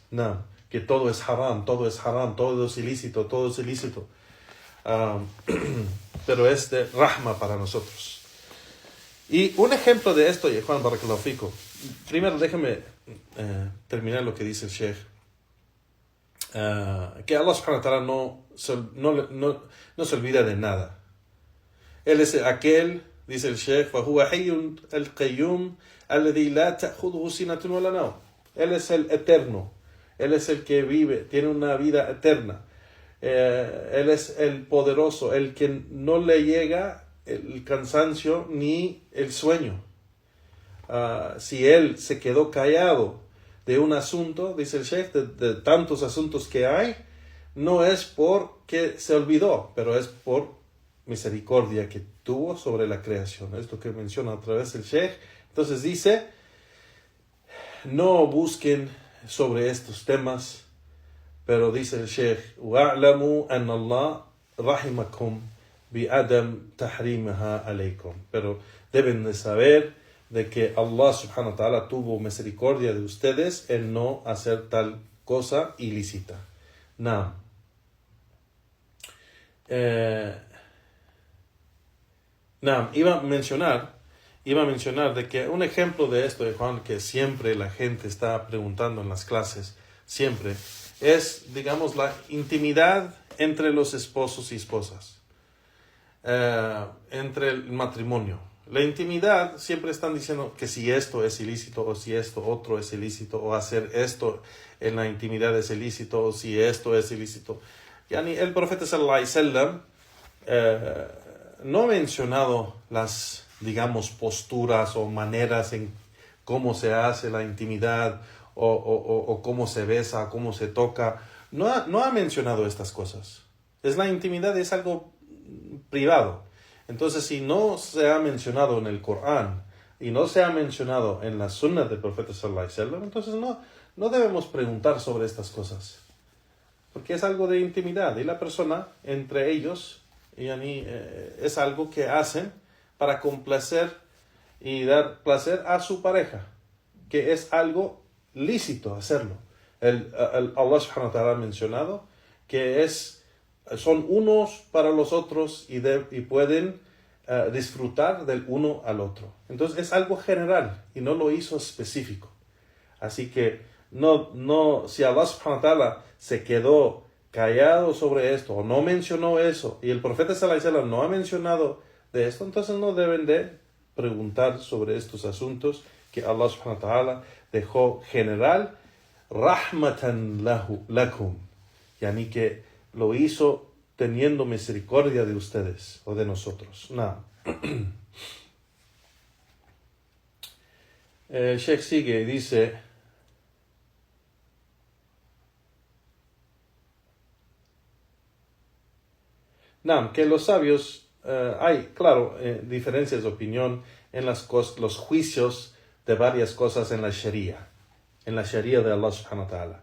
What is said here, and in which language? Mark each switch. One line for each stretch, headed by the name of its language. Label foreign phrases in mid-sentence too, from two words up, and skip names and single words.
Spanish: No, que todo es haram, todo es ilícito, todo es ilícito. Pero es de rahma para nosotros. Y un ejemplo de esto, y Juan
Arabic: بارك الله فيكم.
Spanish: Primero déjeme terminar lo que dice el Sheikh. Que
Arabic: الله سبحانه وتعالى
Spanish: no se olvida de nada. Él es aquel, dice el Sheikh,
Arabic: فَهُوَ حَيٌّ الْقَيُّومُ الَّذِي لَا تَأْخُذُهُ سِنَةٌ وَلَا نَوْمٌ. Él es el eterno. Él es el que vive, tiene una vida eterna. Él es el poderoso, el que no le llega el cansancio ni el sueño. Si él se quedó callado de un asunto, dice el Sheikh, de tantos asuntos que hay, no es porque se olvidó, pero es por misericordia que tuvo sobre la creación. Es lo que menciona otra vez el Sheikh. Entonces dice, no busquen sobre estos temas, pero dice el Sheikh, وَاعْلَمُوا أَنَّ اللَّهَ رَحِمَكُمْ بِعَدَمْ تَحْرِيمَهَا عَلَيْكُمْ. Pero deben de saber de que الله سبحانه وتعالى tuvo misericordia de ustedes en no hacer tal cosa ilícita. Naam. Iba a mencionar de que un ejemplo de esto, de Juan, que siempre la gente está preguntando en las clases, siempre, es, digamos, la intimidad entre los esposos y esposas, entre el matrimonio. La intimidad, siempre están diciendo que si esto es ilícito, o si esto otro es ilícito, o hacer esto en la intimidad es ilícito, o si esto es ilícito. Yani el profeta صلى الله عليه وسلم no ha mencionado las, digamos, posturas o maneras en cómo se hace la intimidad, o cómo se besa, cómo se toca. No ha mencionado estas cosas. La intimidad es algo privado. Entonces, si no se ha mencionado en el Corán y no se ha mencionado en la Sunna del profeta صلى الله عليه وسلم, entonces no debemos preguntar sobre estas cosas, porque es algo de intimidad, y la persona entre ellos es algo que hacen para complacer y dar placer a su pareja, que es algo lícito hacerlo. الله سبحانه وتعالى ha mencionado que son unos para los otros y pueden disfrutar del uno al otro. Entonces es algo general y no lo hizo específico. Así que si الله سبحانه وتعالى se quedó callado sobre esto o no mencionó eso, y el profeta صلى الله عليه وسلم no ha mencionado de esto, entonces no deben de preguntar sobre estos asuntos que الله سبحانه وتعالى dejó general, رحمةً لكم يعني que lo hizo teniendo misericordia de ustedes o de nosotros. No. Sheikh sigue y dice, que los sabios hay, claro, diferencias de opinión en los juicios de varias cosas en la Sharia de الله سبحانه وتعالى.